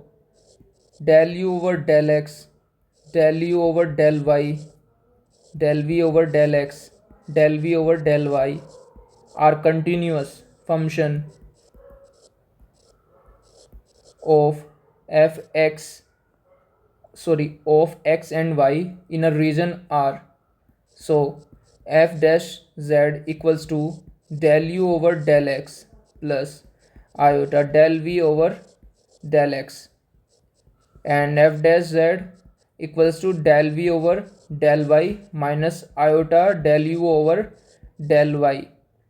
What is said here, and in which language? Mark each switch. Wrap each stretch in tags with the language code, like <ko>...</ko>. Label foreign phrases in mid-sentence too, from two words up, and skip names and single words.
<en>del u over del x, del u over del y, del v over del x, del v over del y are continuous function of of x and y in a region R. So f dash z equals to del u over del x plus iota del v over del x, and f dash z equals to del v over del y minus iota del u over del y.</en>